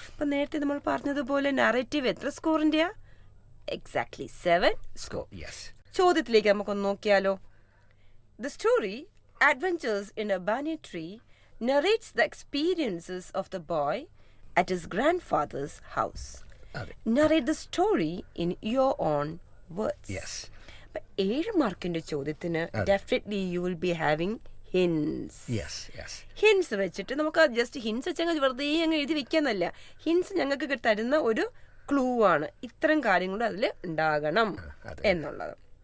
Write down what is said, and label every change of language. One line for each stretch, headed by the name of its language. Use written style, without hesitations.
Malayalam: അപ്പൊ നേരത്തെ നമ്മൾ പറഞ്ഞതുപോലെ നറേറ്റീവ് എത്ര സ്കോറിന്റെയാ? Exactly 7 score. ചോദ്യത്തിലേക്ക് നമുക്കൊന്ന് നോക്കിയാലോ.
English: The story Adventures in a Banyan Tree narrates the experiences of the boy at his grandfather's house. Narrate the story in your own words. 7
Malayalam: മാർക്കിന്റെ ചോദ്യത്തിന്
English: Definitely you will be having hints.
Malayalam: Hints വെച്ചിട്ട് നമുക്ക് just hints വെച്ച് വെറുതെ അങ്ങ് എഴുതി വെക്കാന്നല്ല. Hints ഞങ്ങൾക്ക് തരുന്ന ഒരു ക്ലൂ ആണ്. ഇത്തരം കാര്യങ്ങൾ അതിൽ ഉണ്ടാകണം എന്നുള്ളത്.